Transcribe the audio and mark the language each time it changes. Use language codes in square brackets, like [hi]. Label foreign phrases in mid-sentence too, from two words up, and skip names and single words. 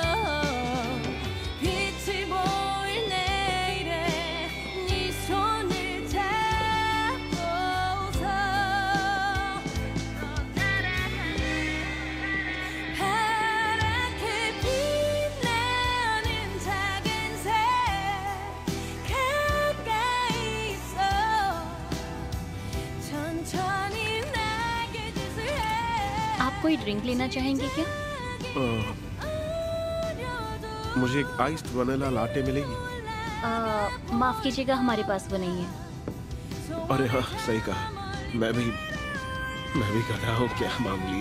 [ko] 빛이 보일 내일에 네 손을 잡고서 파랗게 빛나는 작은 새 가까이 있어 천천히 날개짓을 해 [hi] आप कोई ड्रिंक लेना चाहेंगे क्या? मुझे एक [en] iced vanilla latte [hi] मिलेगी? माफ कीजिएगा, हमारे पास वो नहीं है। अरे हाँ, सही कहा। मैं भी गधा हूँ, क्या मांग लिया।